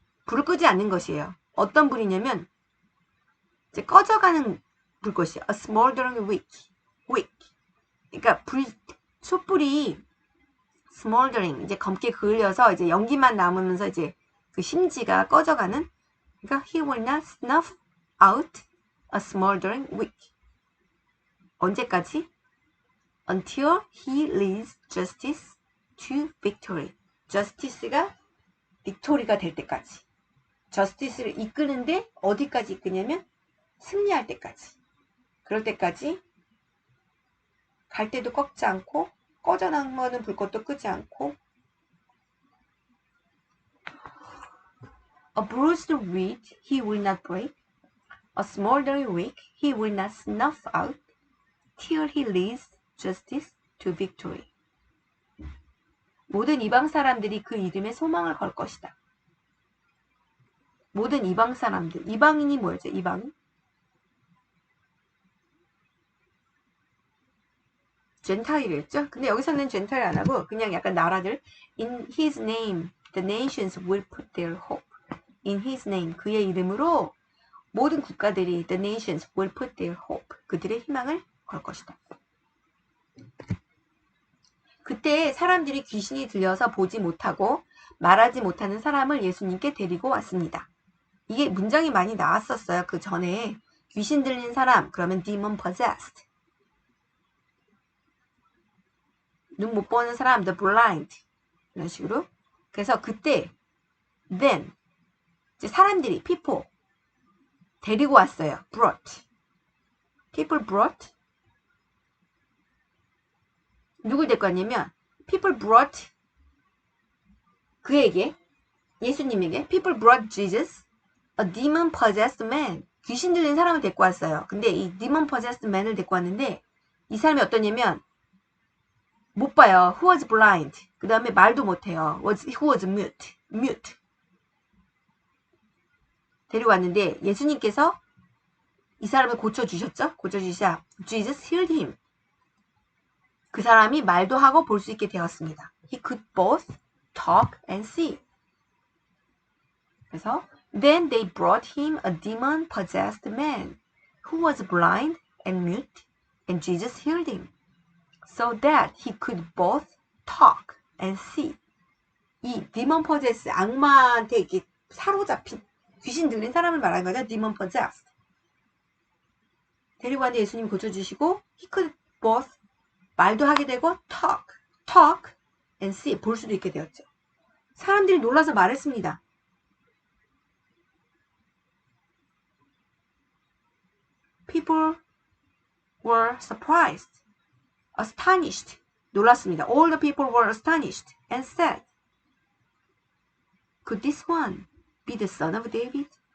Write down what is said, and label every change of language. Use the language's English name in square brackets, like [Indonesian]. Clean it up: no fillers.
[Korean] 불을 끄지 않는 것이에요. 어떤 불이냐면 이제 꺼져가는 불꽃이에요. [English] A smoldering wick. [Korean] 그러니까 촛불이 smoldering 이제 검게 그을려서 이제 연기만 남으면서 이제 그 심지가 꺼져가는. [English] 그러니까 he will not snuff out a smoldering wick. [Korean] 언제까지? [English] Until he leads justice to victory. [Korean] justice가 victory가 될 때까지. justice를 이끄는데 어디까지 이끄냐면 승리할 때까지. 그럴 때까지 갈대도 꺾지 않고 꺼져나가는 불꽃도 끄지 않고. [English] A bruised reed he will not break. A smoldering wick he will not snuff out. Till he leads justice to victory. [Korean] 모든 이방 사람들이 그 이름에 소망을 걸 것이다. 모든 이방 사람들. 이방인이 뭐였죠? 이방인? 젠타일이었죠? 근데 여기서는 젠타일 안 하고 그냥 약간 나라들. [English] In his name, the nations will put their hope. In his name, [Korean] 그의 이름으로 모든 국가들이 [English] the nations will put their hope. [Korean] 그들의 희망을 걸 것이다. 그때 사람들이 귀신이 들려서 보지 못하고 말하지 못하는 사람을 예수님께 데리고 왔습니다. 이게 문장이 많이 나왔었어요. 그 전에 귀신 들린 사람 그러면 demon possessed. 눈 못 보는 사람 the blind. 이런 식으로. 그래서 그때 then 이제 사람들이 people 데리고 왔어요. [English] brought. people brought. [Korean] 누굴 데리고 왔냐면 [English] people brought [Korean] 그에게 예수님에게 [English] people brought Jesus a demon possessed man. [Korean] 귀신 들린 사람을 데리고 왔어요. 근데 이 demon possessed man을 데리고 왔는데 이 사람이 어떠냐면 못 봐요. [English] who was blind. [Korean] 그 다음에 말도 못해요. [English] who was mute. [Korean] 데리고 왔는데 예수님께서 이 사람을 고쳐주셨죠. [English] 고쳐주시자 Jesus healed him. [Korean] 그 사람이 말도 하고 볼 수 있게 되었습니다. [English] He could both talk and see. 그래서 then they brought him a demon-possessed man who was blind and mute, and Jesus healed him, so that he could both talk and see. [Korean] 이 demon-possessed, 악마한테 이렇게 사로잡힌 귀신 들린 사람을 말하는 거죠. [English] demon-possessed. [Korean] 데리고 왔는데 예수님 고쳐주시고 [English] he could both [Korean] 말도 하게 되고 [English] talk and see [Korean] 볼 수도 있게 되었죠. 사람들이 놀라서 말했습니다. [English] People were surprised, astonished. [Korean] 놀랐습니다. [English] All the people were astonished and said, Could this one be the son of David?